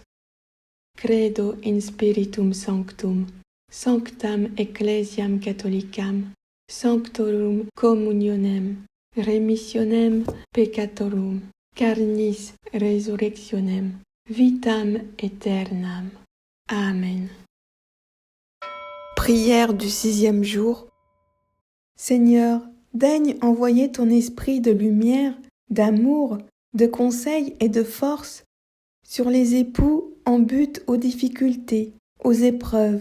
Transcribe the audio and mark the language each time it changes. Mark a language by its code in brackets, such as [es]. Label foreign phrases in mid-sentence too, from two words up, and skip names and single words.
[la] Credo in Spiritum Sanctum, sanctam Ecclesiam Catholicam, sanctorum communionem, remissionem peccatorum, carnis resurrectionem, vitam aeternam. [fr] Amen. Prière du 6e jour. Seigneur, daigne envoyer ton esprit de lumière, d'amour, de conseil et de force sur les époux en butte aux difficultés, aux épreuves.